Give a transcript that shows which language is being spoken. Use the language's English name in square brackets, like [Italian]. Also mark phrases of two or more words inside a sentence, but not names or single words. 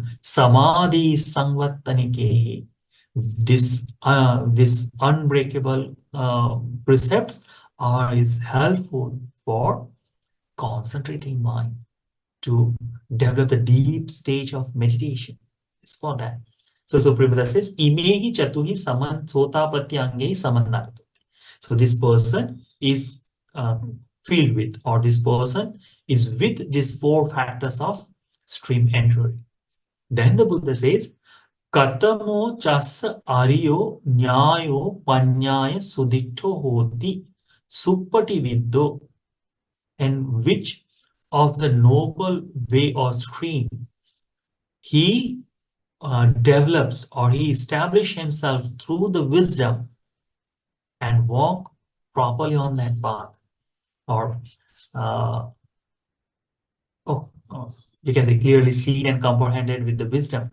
[Pali] Samadhi samvattanikehi. [English] This unbreakable precepts is helpful for concentrating mind to develop the deep stage of meditation. It's for that. So Prabhupada says, [Pali] Imehi chatuhi saman sotapatti angehi samannagati. [English] So this person is filled with, or this person is with these four factors of stream entry. Then the Buddha says, [Pali] Katamo chasa ariyo nyayo panyaya suditto hoti suppati viddo. [English] And which of the noble way or stream he develops, or he establishes himself through the wisdom and walk properly on that path. Or you can say clearly seen and comprehended with the wisdom.